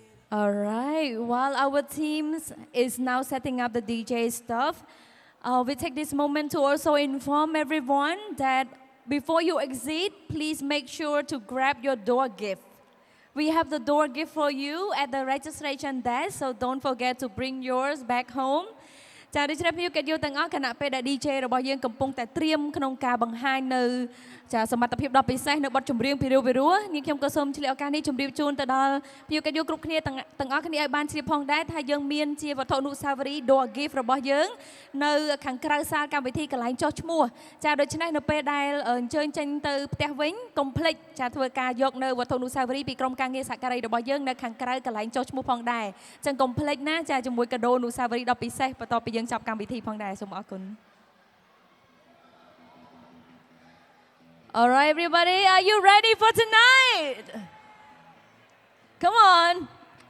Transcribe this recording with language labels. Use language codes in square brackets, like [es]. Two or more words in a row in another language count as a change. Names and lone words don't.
[en] All right, while our teams is now setting up the DJ stuff, we take this moment to also inform everyone that before you exit, please make sure to grab your door gift. We have the door gift for you at the registration desk, so don't forget to bring yours back home. [km] ចា៎ដូច្នេះភ្ញៀវកិត្តិយសទាំងអស់គណៈពេលដែល DJ របស់យើងកំពុងតែត្រៀមក្នុងការបង្ហាញនៅចា៎សមត្ថភាពដ៏ពិសេសនៅបទចម្រៀងពីរោះនាងខ្ញុំក៏សូមឆ្លៀតឱកា សនេះជម្រាបជូនទៅដល់ភ្ញៀវកិត្តិយសគ្រប់គ្នាទាំងអស់គ្នាឲ្យបានជ្រាបផងដែរថាយើងមានជាវត្ថុអនុស្សាវរីយ៍ door gift របស់យើងនៅខាងក្រៅសាលកម្មវិធីកន្លែងចុះឈ្មោះចា៎ដូច្នេះនៅពេលដែលអញ្ជើញចេញទៅផ្ទះវិញកុំភ្លេចចា៎ធ្វើការយកនៅវត្ថុអនុស្សាវរីយ៍ពីក្រុមការងារសហការីរបស់យើងនៅខាងក្រៅកន្លែងចុះឈ្មោះផងដែរអញ្ចឹងកុំភ្លេចណាចា៎ជាមួយកាដូអនុស្សាវរីយ៍ដ៏ពិសេសបន្ទាប់ពីយើងចាប់កម្មវិធីផងដែរសូមអរគុណ [en] All right, everybody, are you ready for tonight? Come on.